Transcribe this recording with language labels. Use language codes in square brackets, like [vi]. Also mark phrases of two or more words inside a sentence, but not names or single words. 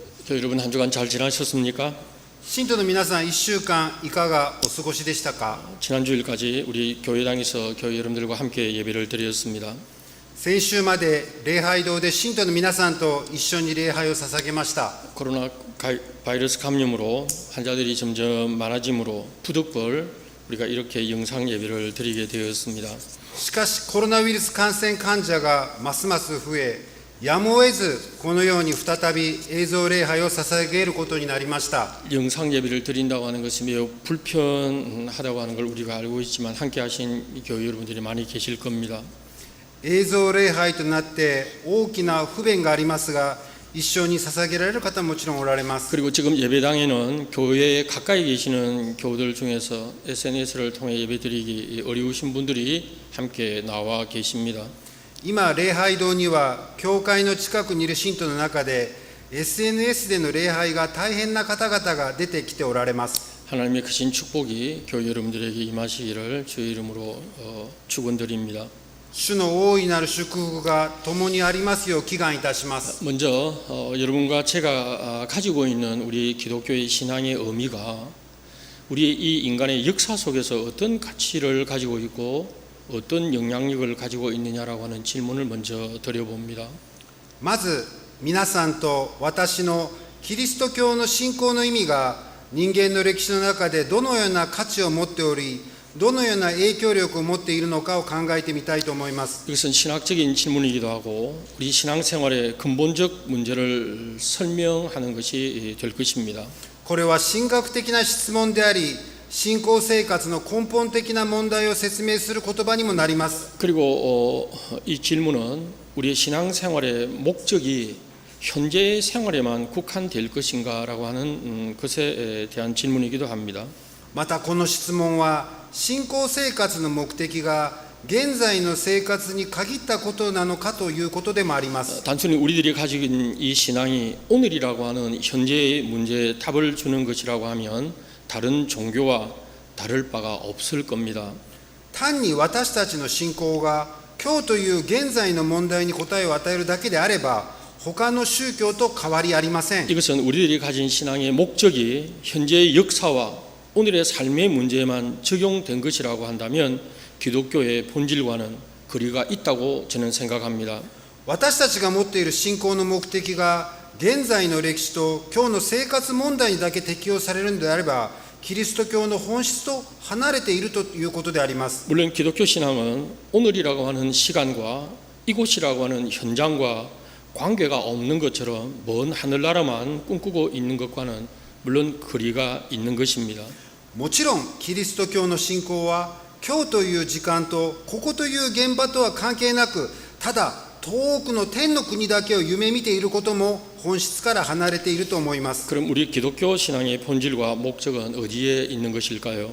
[ko] 교회 여러분 한 주간 잘 지나셨습니까? [ja] 信徒の皆さん、1週間いかがお過ごしでしたか？ [ko] 지난 주일까지 우리 교회당에서 교회 여러분들과 함께 예배를 드렸습니다. [ja] 先週まで礼拝堂で信徒の皆さんと一緒に礼拝を捧げました。 [ko] 코로나 바이러스 감염으로 환자들이 점점 많아지므로 부득불 우리가 이렇게 영상 예배를 드리게 되었습니다. [ja] しかしコロナウイルス感染患者がますます増え、やむを得ずこのように再び映像礼拝を捧げることになりました。 [ko] 영상 예배를 드린다고 하는 것이 매우 불편하다고 하는 걸 우리가 알고 있지만 함께 하신 교회 여러분들이 많이 계실 겁니다. [ja] 映像礼拝となって大きな不便がありますが、一緒に捧げられる方ももちろんおられます。 [ko] 그리고 지금 예배당에는 교회에 가까이 계시는 교우들 중에서 SNS를 통해 예배드리기 어려우신 분들이 함께 나와 계십니다. [ja] 今礼拝堂には教会の近くにいる信徒の中で SNS での礼拝が大変な方々が出てきておられます。 [ko] 하나님의 크신 축복이 교회 여러분들에게 임하시기를 주의 이름으로 축원드립니다. [ja] 主の大いなる祝福が共にありますよう祈願いたします。 [ko] 먼저 여러분과 제가 가지고 있는 우리 기독교의 신앙의 의미가 우리 이 인간의 역사 속에서 어떤 가치를 가지고 있고 어떤 영향력을 가지고 있느냐라고 하는 질문을 먼저 드려봅니다. [ja] まず皆さんと私のキリスト教の信仰の意味が人間の歴史の中でどのような価値を持っており、どのような影響力を持っているのかを考えてみたいと思います。 [ko] 이것은 신학적인 질문이기도 하고 우리 신앙생활의 근본적 문제를 설명하는 것이 될 것입니다. [ja] これは神学的な質問であり、信仰生活の根本的な問題を説明する言葉にもなります。 [ko] 그리고 이 질문은 우리의 신앙생활의 목적이 현재 생활에만 국한될 것인가라고 하는 것에 대한 질문이기도 합니다. [ja] またこの質問は信仰生活の目的が現在の生活に限ったことなのかということでもあります。 [ko] 단순히 우리들이 가지고 있는 이 신앙이 오늘이라고 하는 현재의 문제에 답을 주는 것이라고 하면 다른 종교와 다를 바가 없을 겁니다. [ja] 単に私たちの信仰が今日という現在の問題に答えを与えるだけであれば、他の宗教と変わりありません。 [ko] 이것은 우리들이 가진 신앙의 목적이 현재의 역사와 오늘의 삶의 문제에만 적용된 것이라고 한다면 기독교의 본질과는 거리가 있다고 저는 생각합니다. [ja] 私たちが持っている信仰の目的が現在の歴史と今日の生活問題にだけ適用されるのであれば、キリスト教の本質と離れているということであります。 [ko] 물론 기독교 신앙은 오늘이라고 하는 시간과 이곳이라고 하는 현장과 관계가 없는 것처럼 먼 하늘나라만 꿈꾸고 있는 것과는 물론 거리가 있는 것입니다. [ja] もちろんキリスト教の信仰は今日という時間とここという現場とは関係なく、ただ遠くの天の国だけを夢見ていることも本質から離れていると思います。 [ko] 그럼 우리 기독교 신앙의 본질과 목적은 어디에 있는 것일까요?